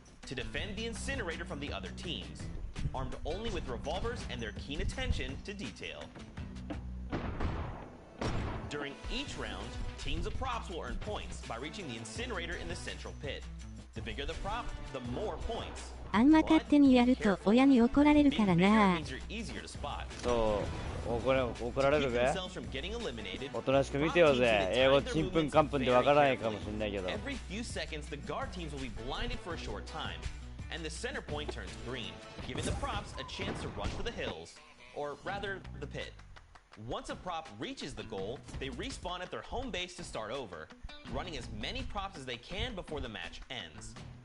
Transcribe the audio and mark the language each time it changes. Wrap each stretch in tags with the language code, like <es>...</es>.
<en>To defend the incinerator from the other teams, armed only with revolvers and their keen attention to detail. During each round, teams of props will earn points by reaching the incinerator in the central pit. The bigger the prop, the more points.</en> <ja>あんま勝手にやると親に怒られるからな。そう、怒られるべ。おとなしく見てよぜ。英語ちんぷんかんぷんでわからないかもしれないけど。</ja> <en>Every few seconds, the guard teams will be blinded for a short time, and the center point turns green, giving the props a chance to run for the hills, or rather, the pit. Once a prop reaches the goal, they respawn at their home base to start over, running as many props as they can before the match ends.</en>